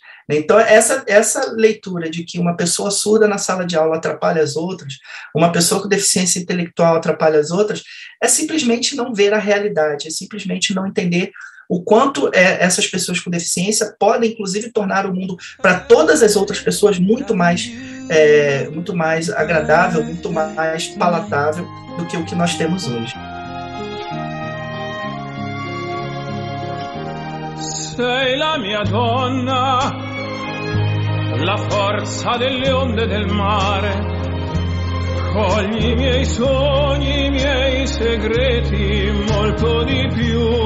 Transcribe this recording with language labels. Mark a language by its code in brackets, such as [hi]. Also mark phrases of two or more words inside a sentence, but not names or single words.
[pt] Então, essa leitura de que uma pessoa surda na sala de aula atrapalha as outras, uma pessoa com deficiência intelectual atrapalha as outras, é simplesmente não ver a realidade, é simplesmente não entender o quanto essas pessoas com deficiência podem, inclusive, tornar o mundo para todas as outras pessoas muito mais agradável, muito mais palatável do que o que nós temos hoje. [it] Sei la mia donna, la forza delle onde del mare, cogli i miei sogni, i miei segreti, molto di più.